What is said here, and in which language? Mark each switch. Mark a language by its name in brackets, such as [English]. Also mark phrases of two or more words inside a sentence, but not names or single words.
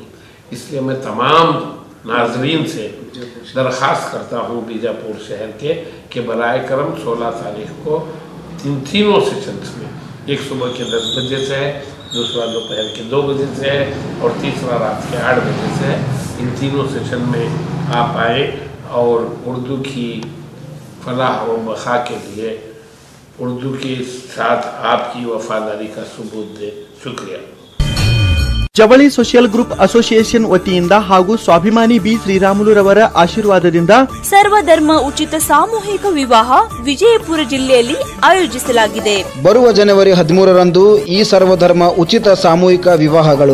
[Urdu] اس لیے میں تمام ناظرین سے درخواست کرتا ہوں بیجاپور شہر کے کہ برائے کرم 16 تاریخ کو تینوں سیشنز میں، ایک صبح کے 10 بجے سے ہے، دوسرا دوپہر کے 2 بجے سے ہے اور تیسرا رات کے 8 بجے سے ہے، ان تینوں سیشن میں آپ آئیں اور اردو کی فلاح و بقا کے لیے اردو کے ساتھ آپ کی وفاداری کا ثبوت دیں۔ شکریہ۔ [Kannada] ಜವಳಿ ಸೋಷಿಯಲ್ ಗ್ರೂಪ್ ಅಸೋಸಿಯೇಷನ್ ವತಿಯಿಂದ ಹಾಗೂ ಸ್ವಾಭಿಮಾನಿ ಬಿ ಶ್ರೀರಾಮುಲುರವರ ಆಶೀರ್ವಾದದಿಂದ ಸರ್ವಧರ್ಮ ಉಚಿತ ಸಾಮೂಹಿಕ ವಿವಾಹ ವಿಜಯಪುರ ಜಿಲ್ಲೆಯಲ್ಲಿ ಆಯೋಜಿಸಲಾಗಿದೆ। ಬರುವ ಜನವರಿ 13ರಂದು ಈ ಸರ್ವಧರ್ಮ ಉಚಿತ ಸಾಮೂಹಿಕ ವಿವಾಹಗಳು